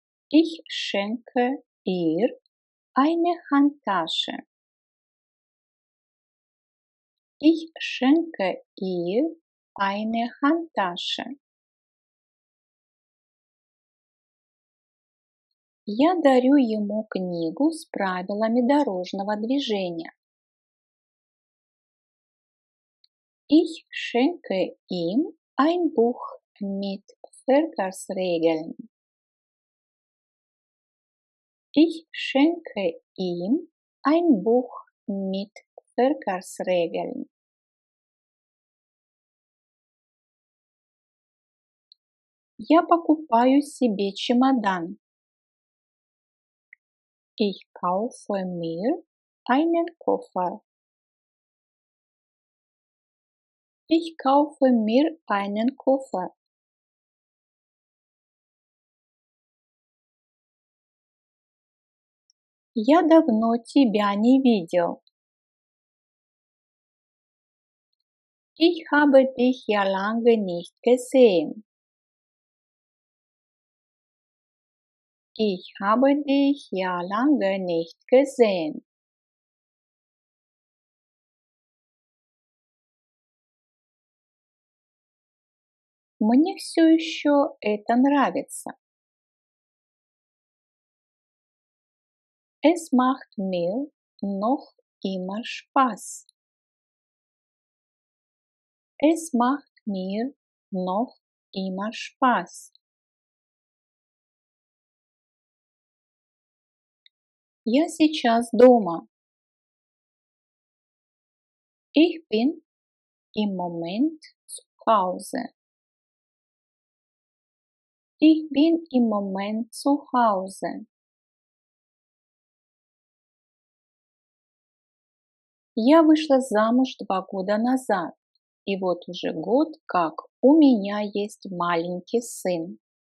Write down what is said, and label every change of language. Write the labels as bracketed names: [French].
[German] Ich schenke ihr eine Handtasche. Ich schenke ihr eine Handtasche. [Russian] Я дарю ему книгу с правилами дорожного движения. [German] Ich schenke ihm ein Buch mit Verkehrsregeln. Ich schenke ihm ein Buch mit Verkehrsregeln. [Russian] Я покупаю себе чемодан. [German] Ich kaufe mir einen Koffer. Ich kaufe mir einen Koffer. [Russian] Я давно тебя не видел. [German] Ich habe dich ja lange nicht gesehen. Ich habe dich ja lange nicht gesehen. [Russian] Мне все еще это нравится. [German] Es macht mir noch immer Spaß. Es macht mir noch immer Spaß. [Russian] Я сейчас дома. [German] Ich bin im Moment zu Hause. Ich bin im Moment zu Hause. [Russian] Я вышла замуж 2 года назад, и вот уже год, как у меня есть маленький сын.